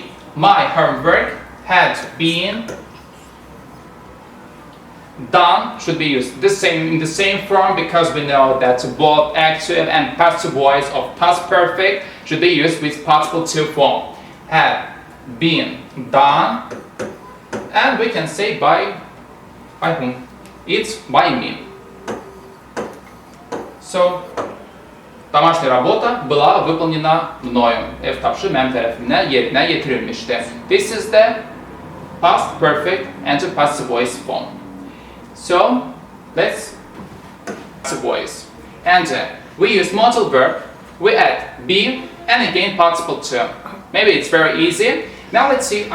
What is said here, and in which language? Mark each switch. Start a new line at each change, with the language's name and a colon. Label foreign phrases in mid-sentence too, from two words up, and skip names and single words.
English: My homework had been done should be used in the same form because we know that both active and passive voice of past perfect should be used with participle to form. Had been done, and we can say by whom? It's by me. So,
Russian: домашняя работа была выполнена мною.
Azerbaijani: Ev tapşı mənim tərəfimdən yerinə yetirilmişdi.
English: This is the past perfect and the passive voice form. So, let's passive voice. And we use modal verb. We add be and again participle to. Maybe it's very easy. Now let's see.